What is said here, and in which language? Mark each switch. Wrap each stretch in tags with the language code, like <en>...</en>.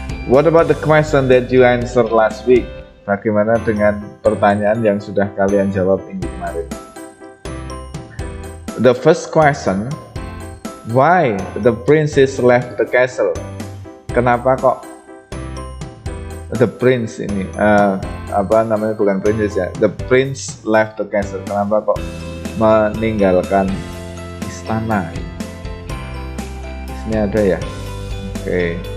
<en>What about the question that you answered last week?</en> <id>Bagaimana dengan pertanyaan yang sudah kalian jawab minggu kemarin?</id> <en>The first question, why the princess left the castle?</en> <id>Kenapa kok the prince ini, bukan princess ya,</id> <en>the prince left the castle?</en> <id>Kenapa kok meninggalkan istana? Di sini ada ya. Oke.</id>